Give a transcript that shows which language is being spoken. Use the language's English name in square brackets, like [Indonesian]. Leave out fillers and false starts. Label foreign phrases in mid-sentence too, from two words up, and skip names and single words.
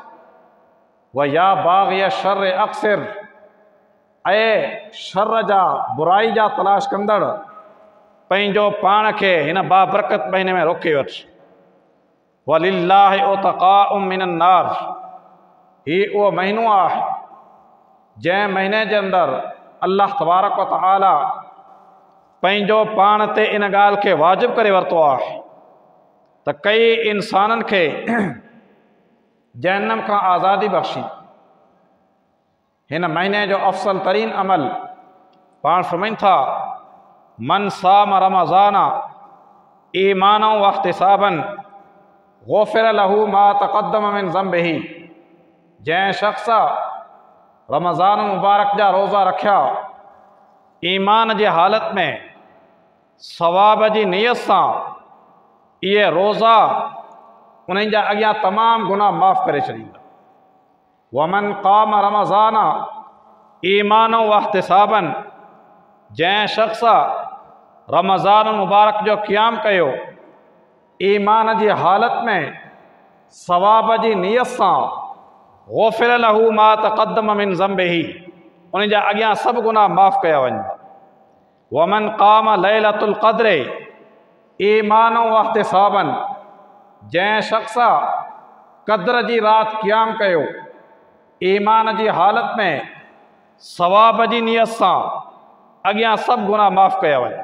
[Arabic] ويا باغي الشر أقصر, [Sindhi] ऐं शर जा बुराई जा तलाश कंदड़ पंहिंजो पाण खे हिन बाबरकत महीने में रोके वठ। [Arabic] ولله عتقاء من النار, [Sindhi] ही उहो महीनो आहे जंहिं महीने जे अंदरि [Arabic] الله تبارك وتعالى [Sindhi] पंहिंजो पाण ते इन ॻाल्हि खे वाजिबु करे वरितो आहे त कई इंसाननि खे जहन्नम खां आज़ादी बख़्शी। हिन महीने जो अफ़सल तरीन अमल पाण फरमाइनि था, [Arabic] من صام رمضان إيمانا واحتسابا غفر له ما تقدم من ذنبه. [Sindhi] जंहिं शख़्स रमज़ान मुबारक जा रोज़ा रखिया ईमान जी हालत में, सवाब जी नियत सां, इहे रोज़ा उन्हनि जा अॻियां तमामु गुनाह माफ़ करे छॾींदा। [Arabic] ومن قام رمضان إيمانا واحتسابا, [Sindhi] जंहिं शख़्स रमज़ान मुबारक जो क़ियाम कयो ईमान जी हालत में, सवाब जी नियत सां, [Arabic] غفر له ما تقدم من ذنبه, [Sindhi] उन जा अॻियां सभु गुनाह माफ़ कया वञा। [Arabic] ومن قام ليلة القدر إيمانا واحتسابا, [Sindhi] जंहिं शख़्स क़द्र जी रात क़ियाम कयो ईमान जी हालत में, सवाब जी नियत सां, अॻियां सभु गुनाह माफ़ कया वञा।